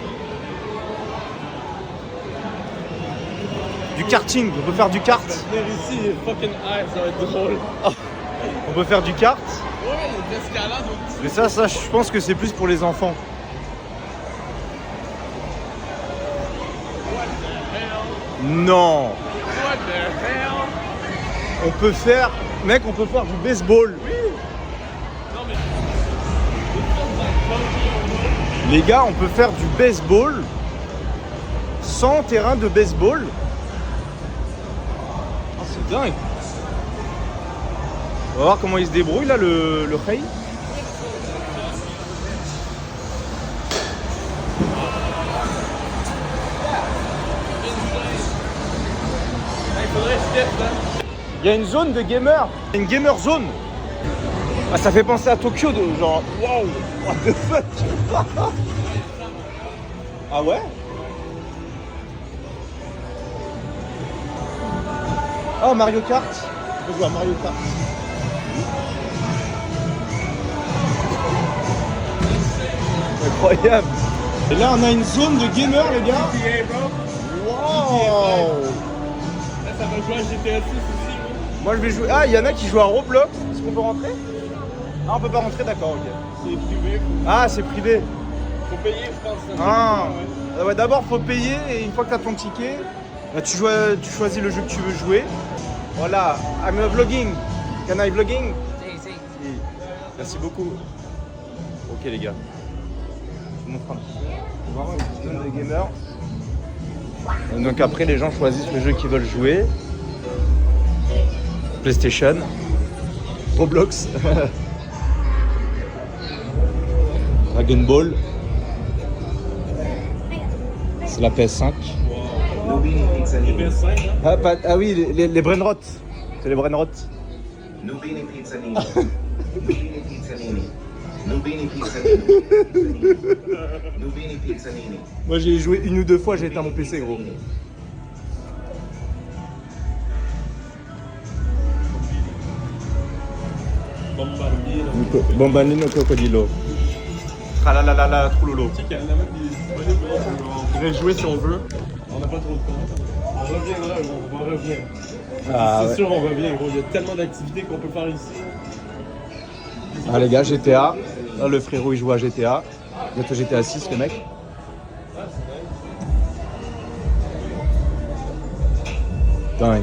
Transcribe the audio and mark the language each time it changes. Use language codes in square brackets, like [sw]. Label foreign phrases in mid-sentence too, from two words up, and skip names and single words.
[fr] Du karting, on peut faire du kart. Venir ici, [en] fucking air, [fr] ça va être drôle. On peut faire du kart. Ouais, il y a de l'escalade aussi. Mais ça, je pense que c'est plus pour les enfants. Non. [en] What the hell? [fr] On peut faire... Mec, on peut faire du baseball. Oui. Non mais... Les gars, on peut faire du baseball sans terrain de baseball. Oh, c'est dingue. On va voir comment il se débrouille là, le Rey. Il y a une zone de gamer, une [en] gamer zone. [fr] Ah, ça fait penser à Tokyo, de genre, waouh, [en] what the fuck. [fr] Ah ouais? Oh, Mario Kart. On peut jouer à Mario Kart. Incroyable. Et là, on a une zone de gamer, les gars. GTA, bro. Wow. Là, ça va jouer à GTA 6 aussi, bro. Moi, je vais jouer. Ah, il y en a qui jouent à Roblox. Est-ce qu'on peut rentrer? Ah, on peut pas rentrer, d'accord, ok. C'est privé. Ah, c'est privé. Faut payer, je pense. Ah. Ouais. Ouais, d'abord, faut payer et une fois que tu as ton ticket, là, tu choisis le jeu que tu veux jouer. Voilà, [en] I'm vlogging. Can I vlogging? [fr] Si, si. Si. Merci beaucoup. Ok, les gars. Je vous montre un petit peu. Vraiment une petite zone de gamers. Et donc après, les gens choisissent le jeu qu'ils veulent jouer. PlayStation, Roblox, Dragon Ball. C'est la PS5. Les PS5, hein. Ah oui, les Brainrot. C'est les Brainrot. Nubini Pizzanini. Nubini Pizzanini. Nubini Pizzanini. Nubini Pizzanini. Moi j'ai joué une ou deux fois, j'ai éteint mon PC gros. Bombardino. Bombardino Crocodilo. Tralalalala, troulolo. Tu sais qu'il y en a même des disponibles, on pourrait jouer si on veut. On n'a pas trop de temps. On reviendra, on va revenir. Ah, C'est ouais. sûr, on revient, gros. Il y a tellement d'activités qu'on peut faire ici. Ah les gars, GTA. Là le frérot il joue à GTA. Bientôt GTA 6 le mec. Dingue.